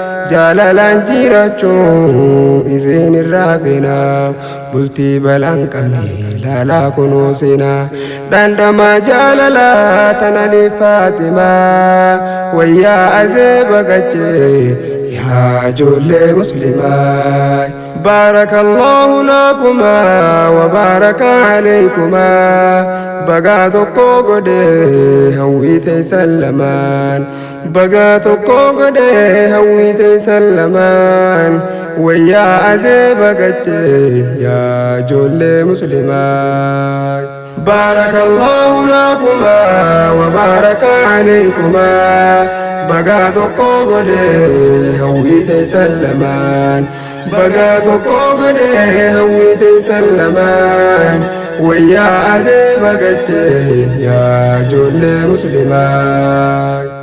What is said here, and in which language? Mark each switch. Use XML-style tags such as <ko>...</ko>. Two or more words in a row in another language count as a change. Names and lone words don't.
<om>Jaalalaan jiraachuu isin irraa feena. Bultii balaan qabne ilaalaa kunoo seena. Dhandhamaa jaalalaa tana ni Faatimaa. Wayyaa adeeba gachee yaa ijoollee muslimaa.</om> <ar>بارك الله لكما وبارك عليكما.</ar> <om>Bagaa tokko godhe hawwii teessan lamaan. Bagaa tokko godhe hawwii teessan lamaan. Wayyaa adeeba gachee yaa ijoollee muslimaa.</om> <ar>بارك الله لكما وبارك عليكما.</ar> <om>Bagaa tokko godhe hawwii teessan lamaan. Bagaa tokko godhe hawwii teessan lamaan. Wayyaa adeeba gachee yaa ijoollee muslimaa.</om>